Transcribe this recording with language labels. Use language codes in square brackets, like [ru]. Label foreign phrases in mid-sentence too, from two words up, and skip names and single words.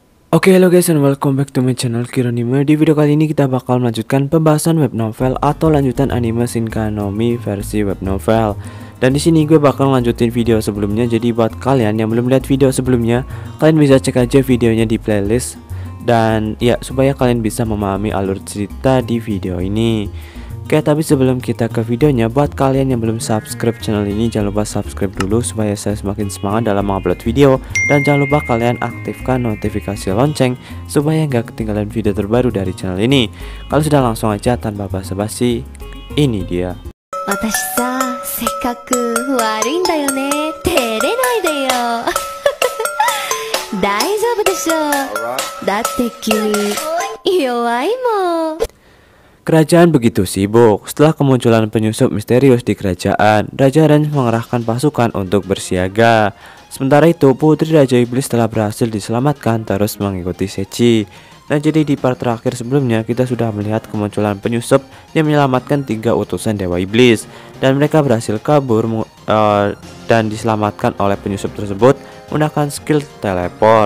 [en] Oke, halo guys and welcome back to my channel Kironime. [id] Di video kali ini kita bakal melanjutkan pembahasan [en] web novel [id] atau lanjutan anime Shinkanomi versi [en] web novel. [id] Dan di sini gue bakal lanjutin video sebelumnya. Jadi buat kalian yang belum lihat video sebelumnya, kalian bisa cek aja videonya di playlist. Dan ya, supaya kalian bisa memahami alur cerita di video ini. Oke, tapi sebelum kita ke videonya, buat kalian yang belum subscribe channel ini, jangan lupa subscribe dulu supaya saya semakin semangat dalam mengupload video. Dan jangan lupa kalian aktifkan notifikasi lonceng supaya nggak ketinggalan video terbaru dari channel ini. Kalau sudah, langsung aja tanpa basa-basi, ini dia. [ja] 私さ、せっかく悪いんだよね。照れないでよ。大丈夫でしょ。だって君弱いもん。 [id] Kerajaan begitu sibuk. Setelah kemunculan penyusup misterius di kerajaan, Raja Ranch mengerahkan pasukan untuk bersiaga. Sementara itu, Putri Raja Iblis telah berhasil diselamatkan terus mengikuti Sechi. Nah, jadi di part terakhir sebelumnya kita sudah melihat kemunculan penyusup yang menyelamatkan 3 utusan Dewa Iblis, dan mereka berhasil kabur dan diselamatkan oleh penyusup tersebut menggunakan [en] skill teleport.